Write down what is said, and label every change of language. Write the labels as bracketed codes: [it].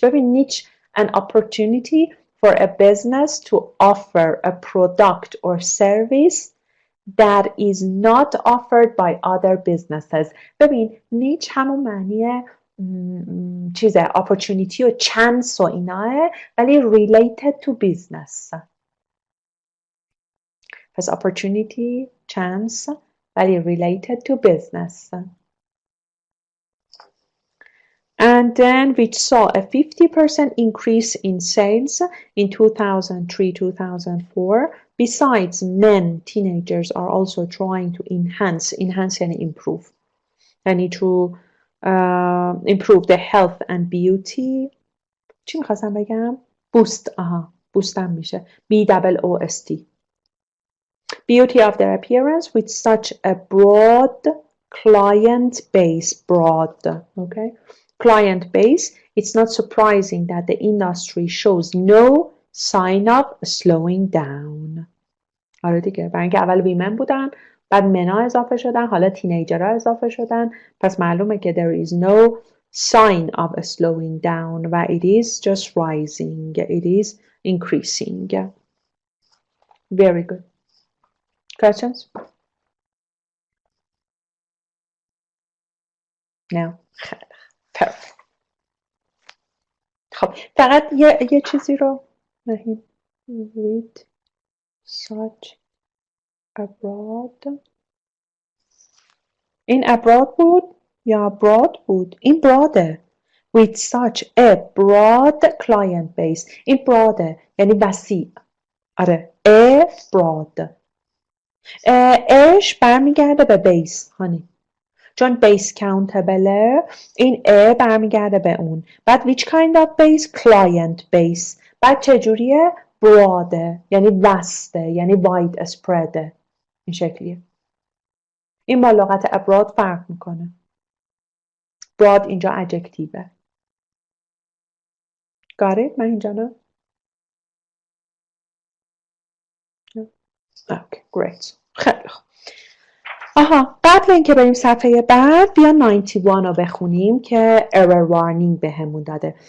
[fa] ببین [en] niche an opportunity for a business to offer a product or service that is not offered by other businesses. [fa] ببین niche همون معنیه چیزه opportunity و chance و ایناه ولی [en] related to business. پس opportunity, chance [fa] ولی [en] related to business. And then which saw a 50% increase in sales in 2003-2004. Besides, teenagers are also trying to enhance and improve. [fa] یعنی [en] to improve the health and beauty. [fa] چی میخواستم بگم؟ boost هم میشه. BOOST. [en] Beauty of their appearance with such a broad client base. Broad, okay? Client base. It's not surprising that the industry shows no sign of slowing down. [fa] آره دیگه، برای اینکه اول ویمن بودن، بعد منا اضافه شدن، حالا تینیجرها اضافه شدن، پس معلومه که [en] there is no sign of slowing down [fa] و [en] it is just rising, it is increasing. Very good. Questions? No. Perfect. [fa] خب فقط یه چیزی رو نهید. [en] Read such abroad. [fa] این abroad بود یا broad بود؟ این broaده. [en] With such a broad client base. [fa] این broaده یعنی وسیع. آره. A broad. اش برمیگرده به بیس هانی. چون بیس countable این A برمیگرده به اون. بعد [en] which kind of base? Client base. [fa] بعد چجوریه؟ broad یعنی وسته یعنی wide spread. این شکلیه. این با لغت abroad فرق میکنه. broad اینجا adjectiveه. [en] Got it؟ [fa] من اینجا نه؟ [en] Okay, great. [fa] خیلی خوب. آها، قبل اینکه بریم صفحه بعد بیا 91 رو بخونیم که error warning بهمون داده.